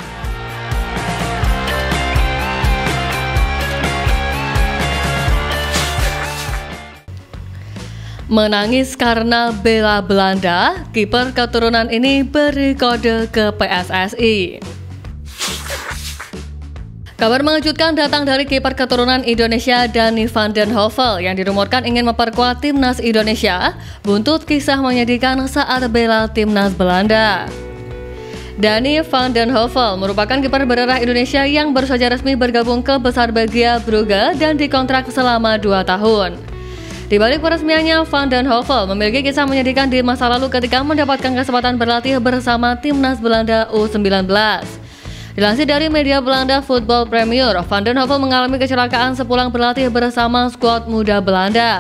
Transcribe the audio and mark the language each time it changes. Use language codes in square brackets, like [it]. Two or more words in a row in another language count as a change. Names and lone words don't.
[id] Menangis karena bela Belanda, kiper keturunan ini beri kode ke PSSI. Kabar mengejutkan datang dari kiper keturunan Indonesia Dani van den Heuvel yang dirumorkan ingin memperkuat timnas Indonesia buntut kisah menyedihkan saat bela timnas Belanda. Dani van den Heuvel merupakan kiper berdarah Indonesia yang baru saja resmi bergabung ke Besar Belgia Brugge dan dikontrak selama 2 tahun. Di balik peresmiannya, Van den Heuvel memiliki kisah menyedihkan di masa lalu ketika mendapatkan kesempatan berlatih bersama timnas Belanda U19. Dilansir dari media Belanda Football Premier, Van den Heuvel mengalami kecelakaan sepulang berlatih bersama skuad muda Belanda.